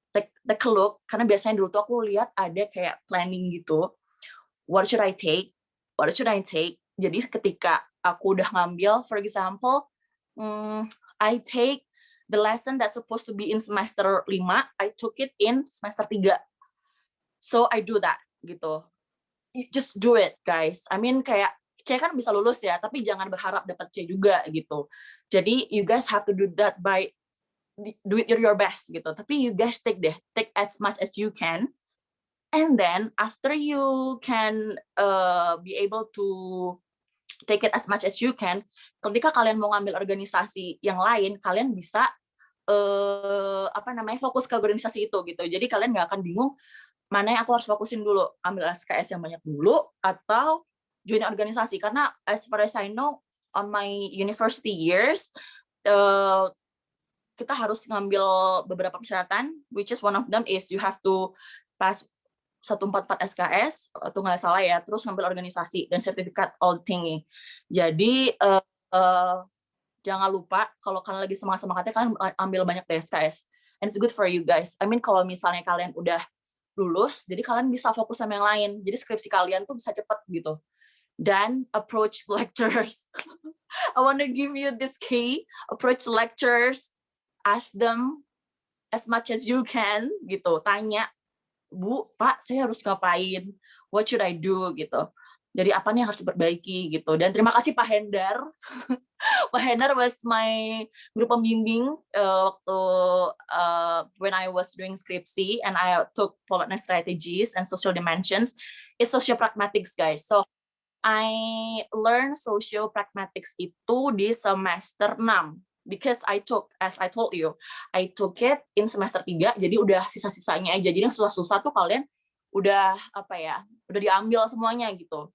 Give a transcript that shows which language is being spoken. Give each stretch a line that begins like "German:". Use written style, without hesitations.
English: Take a look,
Indonesian: karena biasanya dulu tuh aku lihat ada kayak planning gitu.
English: What should I take? What should I take?
Indonesian: Jadi ketika aku udah ngambil,
English: for example, I take the lesson that's supposed to be in semester 5, I took it in semester 3. So I do that gitu. Just do it, guys. I mean
Indonesian: kayak C kan bisa lulus ya, tapi jangan berharap dapat C juga gitu.
English: Jadi you guys have to do that by do it your best gitu. Tapi you guys take as much as you can. And then after you can be able to take it as much as you can,
Indonesian: ketika kalian mau ngambil organisasi yang lain, kalian bisa fokus ke organisasi itu gitu. Jadi kalian nggak akan bingung mana yang aku harus fokusin dulu, ambil SKS yang banyak dulu atau join organisasi.
English: Karena as far as I know, on my university years,
Indonesian: kita harus ngambil beberapa persyaratan,
English: which is one of them is you have to pass 144 SKS,
Indonesian: atau nggak salah ya, terus ngambil organisasi dan sertifikat
English: all thingy.
Indonesian: Jadi jangan lupa kalau kalian lagi semangat-semangatnya, kalian ambil banyak SKS.
English: And it's good for you guys. I mean
Indonesian: kalau misalnya kalian udah lulus, jadi kalian bisa fokus sama yang lain. Jadi skripsi kalian tuh bisa cepet gitu.
English: Dan approach lecturers. I want to give you this key. Approach lecturers, ask them as much as you can gitu.
Indonesian: Tanya, Bu, Pak, saya harus ngapain?
English: What should I do
Indonesian: gitu. Jadi apa nih yang harus diperbaiki gitu. Dan terima kasih Pak Hendar.
English: Pak Hendar was my
Indonesian: guru pembimbing waktu
English: when I was doing skripsi and I took politeness strategies and social dimensions. It's socio-pragmatics, guys. So I learned socio-pragmatics itu di semester 6 because I took, as I told you, I took it in semester 3,
Indonesian: jadi udah sisa-sisanya aja. Jadi yang susah-susah tuh kalian udah udah diambil semuanya gitu.